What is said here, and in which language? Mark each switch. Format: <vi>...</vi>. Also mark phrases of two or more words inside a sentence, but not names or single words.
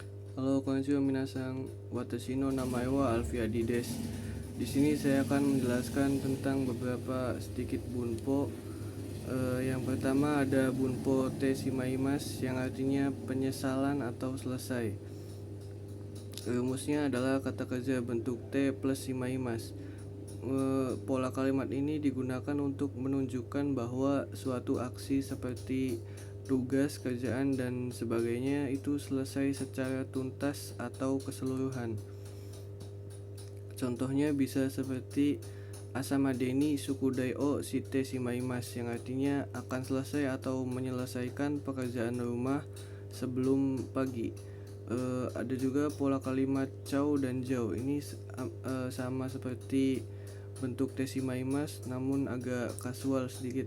<ja>Halo, こんにちは皆さん。私の名前はAlfiadiです.</ja> <id>Di sini saya akan menjelaskan tentang beberapa sedikit bunpo. Yang pertama ada bunpo</id> <ja>てしまいます</ja> <id>yang artinya penyesalan atau selesai. Rumusnya adalah kata kerja bentuk te plus shimaimasu. Pola kalimat ini digunakan untuk menunjukkan bahwa suatu aksi seperti tugas, kerjaan, dan sebagainya itu selesai secara tuntas atau keseluruhan. Contohnya bisa seperti</id> <ja>朝までに宿題をしてしまいます</ja> <id>yang artinya akan selesai atau menyelesaikan pekerjaan rumah sebelum pagi. Ada juga pola kalimat chou dan jau. Ini sama seperti bentuk</id> <ja>てしまいます</ja> <id>namun agak kasual sedikit.</id>